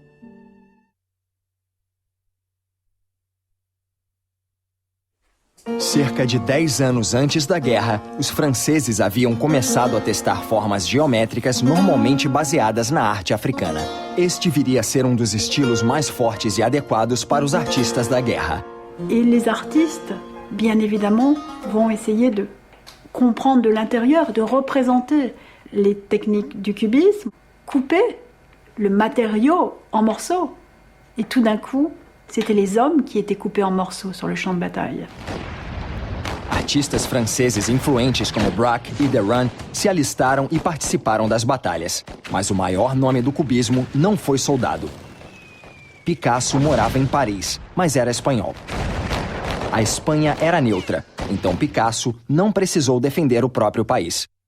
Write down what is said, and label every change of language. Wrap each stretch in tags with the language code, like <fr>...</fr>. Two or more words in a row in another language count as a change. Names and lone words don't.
<pt>Cerca de 10 anos antes da guerra, os franceses haviam começado a testar formas geométricas normalmente baseadas na arte africana. Este viria a ser um dos estilos mais fortes e adequados para os artistas da guerra.</pt> <fr>Et les artistes, bien évidemment, vont essayer de comprendre de l'intérieur, de représenter les techniques du cubisme, couper le matériau en morceaux. Et tout d'un coup, c'était les hommes qui étaient coupés en morceaux sur le champ de bataille.</fr> <pt>Artistas franceses influentes como Braque e Derain se alistaram e participaram das batalhas. Mas o maior nome do cubismo não foi soldado. Picasso morava em Paris, mas era espanhol. A Espanha era neutra, então Picasso não precisou defender o próprio país.</pt>